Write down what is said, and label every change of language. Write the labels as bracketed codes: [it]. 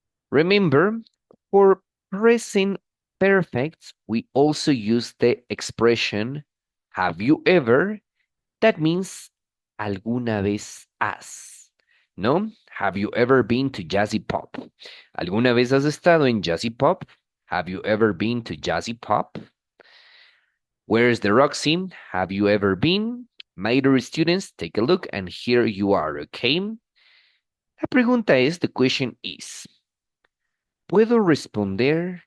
[en] Remember, for present perfect, we also use the expression, have you ever? That means, [es] alguna vez has, ¿no? [en] Have you ever been to Jazzy Pop? [es] ¿Alguna vez has estado en Jazzy Pop? [en] Have you ever been to Jazzy Pop? Where's the Roxy? Have you ever been? My dear students, take a look, and here you are, okay? [es] La pregunta es, [en] the question is, [es] ¿puedo responder?